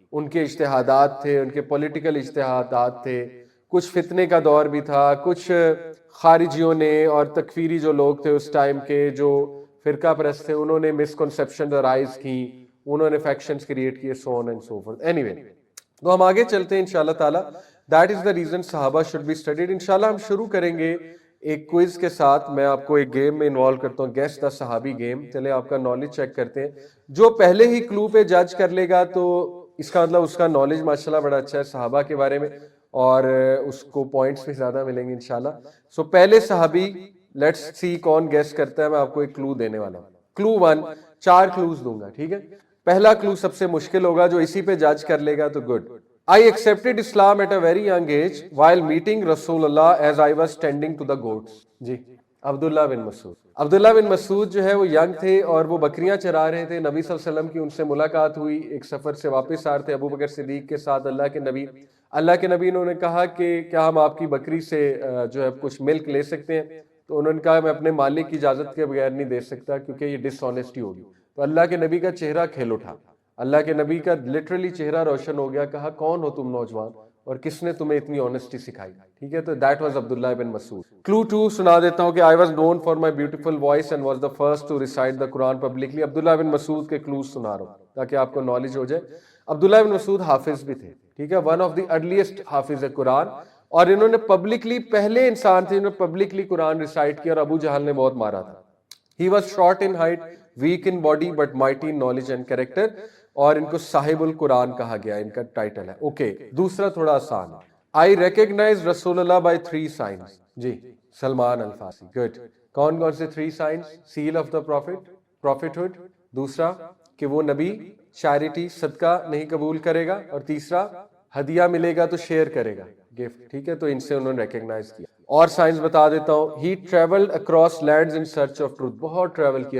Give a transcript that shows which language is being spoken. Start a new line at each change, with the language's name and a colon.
Urdu: ان کے اجتہادات تھے, ان کے پولیٹیکل اجتہادات تھے, کچھ فتنے کا دور بھی تھا, کچھ خارجیوں نے اور تکفیری جو لوگ تھے اس ٹائم کے جو فرقہ پرست تھے, انہوں نے مسکنسیپشن رائز کی, انہوں نے فیکشنز کریٹ کیے,
English: So on and so forth. Anyway,
Urdu: تو ہم آگے چلتے ہیں انشاءاللہ تعالی.
English: That is the reason Sahaba should be studied.
Urdu: انشاءاللہ ہم شروع کریں گے ایک کوئز کے ساتھ. میں آپ کو ایک گیم میں انوالو کرتا ہوں,
English: Guess the Sahabi game.
Urdu: چلے آپ کا نالج چیک کرتے ہیں. جو پہلے ہی کلو پہ جج کر لے گا تو اس کا مطلب اس کا نالج ماشاءاللہ بڑا اچھا ہے صحابہ کے بارے میں, اور اس کو پوائنٹس بھی زیادہ ملیں گے انشاءاللہ. سو پہلے صحابی,
English: let's see
Urdu: کون گیس کرتا ہے. میں آپ کو ایک کلو دینے والا ہوں. کلو 1, 4 کلوز دوں گا, ٹھیک ہے. پہلا کلو سب سے مشکل ہوگا, جو اسی پہ جج کر لے گا تو good.
English: I accepted Islam at a very young age while meeting Rasulullah as I was tending to the goats.
Urdu: جی عبداللہ بن مسعود. عبداللہ بن مسعود جو ہے وہ ینگ تھے اور وہ بکریاں چرا رہے تھے. نبی صلی اللہ علیہ وسلم کی ان سے ملاقات ہوئی, ایک سفر سے واپس آ رہے تھے ابو بکر صدیق کے ساتھ. اللہ کے نبی انہوں نے کہا کہ کیا ہم آپ کی بکری سے جو ہے کچھ ملک لے سکتے ہیں؟ تو انہوں نے کہا میں اپنے مالک کی اجازت کے بغیر نہیں دے سکتا کیونکہ یہ ڈس آنیسٹی ہوگی. تو اللہ کے نبی کا چہرہ کھل اٹھا, اللہ کے نبی کا لٹرلی چہرہ روشن ہو گیا. کہا کون ہو تم نوجوان اور کس نے تمہیں اتنی آنیسٹی سکھائی؟ ٹھیک ہے, تو
English: that was
Urdu: عبداللہ بن مسعود. کلو 2 سنا دیتا ہوں کہ
English: I was known for my beautiful voice and was the first to recite the Quran publicly.
Urdu: عبداللہ بن مسعود کے کلوز سنا رہا ہوں تاکہ آپ کو نالج ہو جائے. عبداللہ بن مسعود حافظ بھی تھے, ٹھیک ہے,
English: one of the earliest Hafiz Quran,
Urdu: اور انہوں نے پبلکلی, پہلے انسان تھے انہوں نے پبلکلی قرآن ریسائٹ کیا اور ابو جہل نے بہت مارا تھا.
English: He was short in height, weak in body but mighty in knowledge and character,
Urdu: اور ان کو صاحب القرآن کہا گیا, ان کا ٹائٹل ہے. اوکے, دوسرا تھوڑا آسان.
English: I recognize Rasool Allah by 3 signs.
Urdu: جی Salman الفارسی. Good. کون کون سے 3
English: signs؟ Seal of the prophet, prophethood.
Urdu: دوسرا کہ وہ نبی چیریٹی صدقہ نہیں قبول کرے گا, اور تیسرا ہدیہ ملے گا تو شیئر کرے گا, گفٹ. ٹھیک ہے, تو ان سے انہوں نے ریکگنائز کیا. اور سائنس بتا دیتا ہوں.
English: He travelled across lands in search of truth.
Urdu: بہت ٹریول کیا.